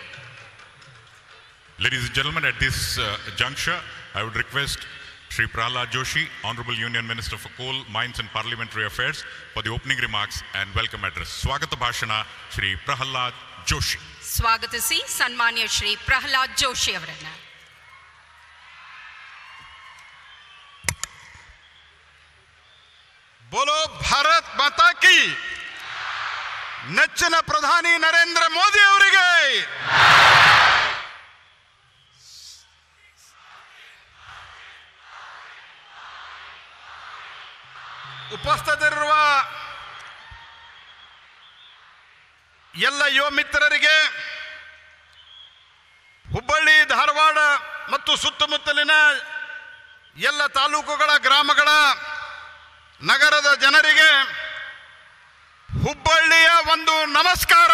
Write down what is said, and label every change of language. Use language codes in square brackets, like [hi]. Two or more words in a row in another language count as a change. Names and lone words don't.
[en] Ladies and gentlemen, at this juncture, I would request Shri Prahalad Joshi, Honorable Union Minister for Coal, Mines and Parliamentary Affairs, for the opening remarks and welcome address. [kn] ಸ್ವಾಗತ ಭಾಷಣ, Shri Prahalad Joshi. ಸ್ವಾಗತಿಸಿ ಸನ್ಮಾನ್ಯ ಶ್ರೀ ಪ್ರಹ್ಲಾದ್ ಜೋಶಿ ಅವರನ್ನ. [hi] बोलो भारत माता की. [kn] ನೆಚ್ಚಿನ ಪ್ರಧಾನಿ ನರೇಂದ್ರ ಮೋದಿ ಅವರಿಗೆ, ಉಪಸ್ಥಿತರಿರುವ ಎಲ್ಲ ಯುವ ಮಿತ್ರರಿಗೆ, ಹುಬ್ಬಳ್ಳಿ ಧಾರವಾಡ ಮತ್ತು ಸುತ್ತಮುತ್ತಲಿನ ಎಲ್ಲ ತಾಲೂಕುಗಳ ಗ್ರಾಮಗಳ ನಗರದ ಜನರಿಗೆ ಹುಬ್ಬಳ್ಳಿಯ ಒಂದು ನಮಸ್ಕಾರ.